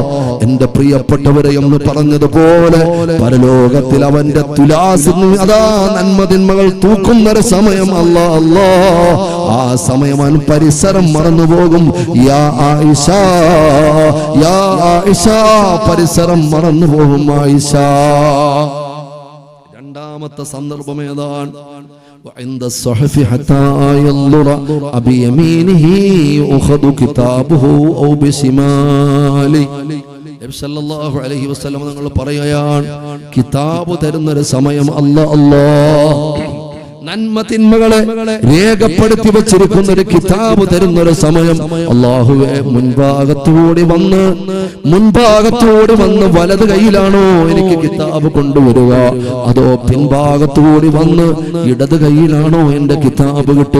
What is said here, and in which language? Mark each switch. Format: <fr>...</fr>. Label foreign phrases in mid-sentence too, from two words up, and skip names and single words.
<ml>എന്റെ പ്രിയപ്പെട്ടവരെ എന്ന് പറഞ്ഞതുപോലെ പരലോകത്തിൽ അവന്റെ തുലാസിൽ അതാ നന്മതിന്മകൾ തൂക്കുന്നൊരു സമയം. അല്ലാഹ് ആ സമയം അവൻ പരിസരം മറന്നുപോകും. യാ ആയിഷ, യാ ആയിഷ, പരിസരം മറന്നുപോകും ആയിഷ. രണ്ടാമത്തെ സന്ദർഭം ഏതാണ്?</ml> <ar>وعند الصحف حتى ينظر بيمينه أخذ كتابه أو بشماله.</ar> <ml>നബി</ml> <ar>صلى الله عليه وسلم</ar> <ml>തങ്ങൾ പറയുകയാണ്, കിതാബ് തരുന്നൊരു സമയം അല്ലാഹ് നന്മ തിന്മകളെ രേഖപ്പെടുത്തി വെച്ചിരിക്കുന്ന ഒരു കിതാബ് തരുന്നൊരു സമയം. അല്ലാഹുവേ, മുൻഭാഗത്തോടെ വന്ന് വലത് കൈയിലാണോ എനിക്ക് കിതാബ് കൊണ്ടുവരിക, അതോ പിൻഭാഗത്തോടെ വന്ന് ഇടത് കൈയിലാണോ എന്റെ കിതാബ് കിട്ടുക?</ml>